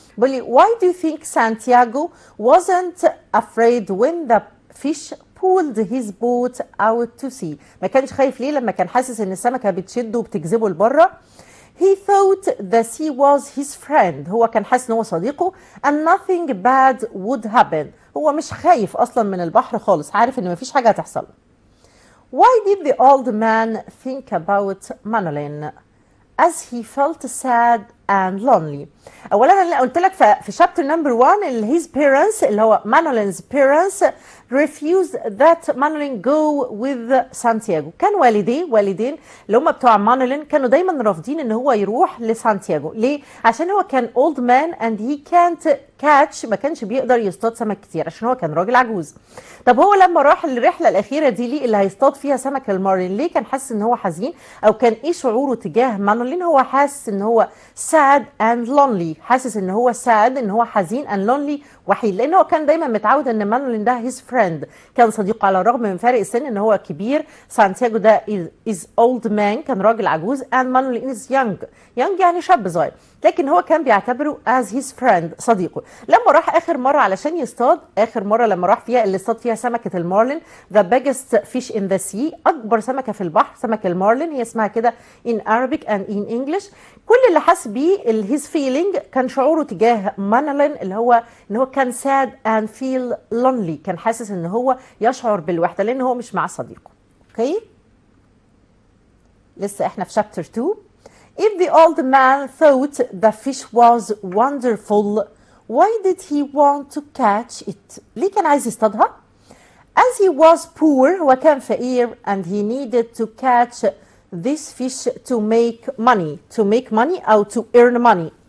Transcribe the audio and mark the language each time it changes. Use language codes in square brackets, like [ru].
[ar] بيقول لي [en] why do you think Santiago wasn't afraid when the fish pulled his boat out to sea؟ [ar] ما كانش خايف ليه لما كان حاسس ان السمكه بتشده وبتجذبه لبره؟ [en] he thought the sea was his friend، [ar] هو كان حاسس ان هو صديقه [en] and nothing bad would happen، [ar] هو مش خايف اصلا من البحر خالص، عارف ان مفيش حاجه هتحصل. [en] why did the old man think about Manolin as he felt sad and lonely؟ [ar] اولا انا قلت لك في شابتر نمبر 1 his parents اللي هو Manolin's parents [en] refused that Manolin go with Santiago، [ar] كان والدين اللي هم بتوع مانولين كانوا دايما رافضين ان هو يروح لسانتياغو. ليه؟ عشان هو كان old man and he can't catch، ما كانش بيقدر يصطاد سمك كتير عشان هو كان راجل عجوز. طب هو لما راح الرحله الاخيره دي ليه اللي هيصطاد فيها سمك المارلين، ليه كان حاسس ان هو حزين؟ او كان ايه شعوره تجاه مانولين؟ هو حاسس ان هو [en] sad and lonely، [ar] حاسس ان هو sad، ان هو حزين and lonely، وحيد، لان هو كان دايما متعود ان مانولين ده his friend، كان صديقه على الرغم من فرق السن، ان هو كبير، سانتياغو ده is old man، كان راجل عجوز، and مانولين is young يعني شاب صغير، لكن هو كان بيعتبره as his friend، صديقه. لما راح اخر مره علشان يصطاد، اخر مره لما راح فيها اللي اصطاد فيها سمكه المارلين the biggest fish in the sea، اكبر سمكه في البحر، سمك المارلين، هي اسمها كده in Arabic and in English. كل اللي حس بيه his feeling كان شعوره تجاه مانولين اللي هو ان هو كان [en] sad and feel lonely، [ar] كان حاسس ان هو يشعر بالوحده لان هو مش مع صديقه. اوكي. لسه احنا في chapter 2. [en] If the old man thought the fish was wonderful, why did he want to catch it؟ [ar] ليه كان عايز يصطادها؟ [en] As he was poor، [ar] هو كان فقير [en] and he needed to catch this fish to make money أو to earn money.